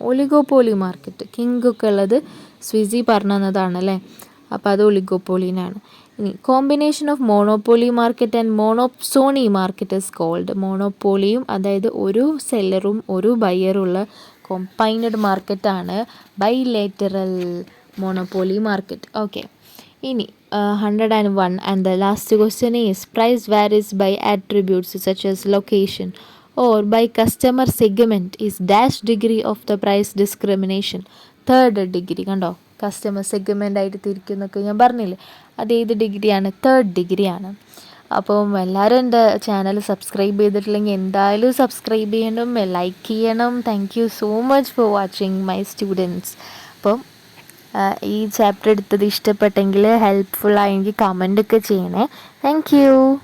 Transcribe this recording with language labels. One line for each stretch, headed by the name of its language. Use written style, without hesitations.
Malayalam: Oligopoly market. King ഒക്കെ ഉള്ളത് സ്വീസി പറഞ്ഞു തന്നതാണല്ലേ, അപ്പോൾ അത് ഒളിഗോപോളിനാണ്.
English: ഇനി combination of monopoly market and monopsony market is called.
Malayalam: മോണോപോളിയും അതായത് ഒരു സെല്ലറും ഒരു ബയ്യറുള്ള കോമ്പൈൻഡ് മാർക്കറ്റാണ് ബൈലേറ്ററൽ മോണോപോളി മാർക്കറ്റ്. ഓക്കെ,
English: ഇനി 101 and the last question is price varies by attributes such as location or by customer segment is dash degree of the price discrimination.
Malayalam: Third degree കണ്ടോ, customer segment ആയിട്ട് തിരിക്കുന്നൊക്കെ ഞാൻ പറഞ്ഞില്ലേ, അത് ഏത് ഡിഗ്രിയാണ്? Third ഡിഗ്രിയാണ്. അപ്പം എല്ലാവരും എൻ്റെ ചാനൽ സബ്സ്ക്രൈബ് ചെയ്തിട്ടില്ലെങ്കിൽ എന്തായാലും സബ്സ്ക്രൈബ് ചെയ്യണം, ലൈക്ക് ചെയ്യണം.
English: Thank you so much for watching my students.
Malayalam: അപ്പം ഈ ചാപ്റ്റർ എടുത്തത് ഇഷ്ടപ്പെട്ടെങ്കിൽ ഹെൽപ്ഫുള്ളായെങ്കിൽ കമൻ്റൊക്കെ ചെയ്യണേ. Thank you.